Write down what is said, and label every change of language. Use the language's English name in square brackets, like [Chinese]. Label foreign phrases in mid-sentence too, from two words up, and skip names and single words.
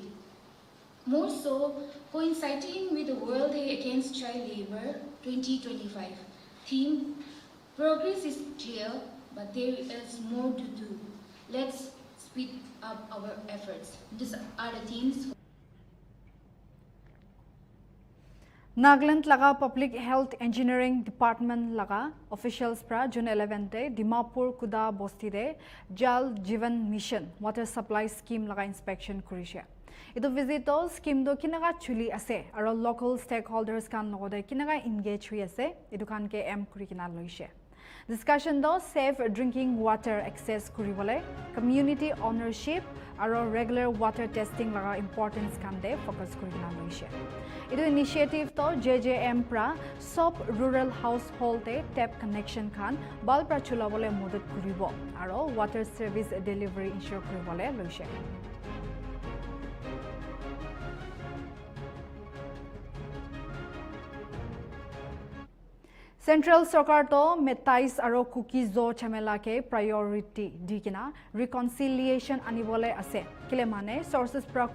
[English] More so, coinciding with the World Day Against Child Labor 2025 theme, progress is clear, but there is more to do. Let's speed up our efforts. These are the themes. [Naga Pidgin] Nagaland laga Public Health Engineering Department laga officials pra June 11 te Dimapur Kuda Bosti de Jal Jivan Mission Water Supply Scheme laga inspection kurishe. Ito visito scheme do kinaga chuli ase aro local stakeholders kan logode kinaga engage hui ase ito kan ke M kuri kina loishe. Discussion do [English] safe drinking water access [Naga Pidgin] kuribole [English] community ownership [Naga Pidgin] aro [English] regular water testing [Naga Pidgin] laga importance kan de focus kuri kina loishe. Ito initiative to JJM pra sub [English] rural household [Naga Pidgin] te [English] tap connection [Naga Pidgin] kan bal pra chulabole modot kuribo aro [English] water service delivery [Naga Pidgin] ensure kuribole loishe. Central Sarkar to metais aro cookies zo chamela ke priority dikina reconciliation anibole ase kile mane sources pra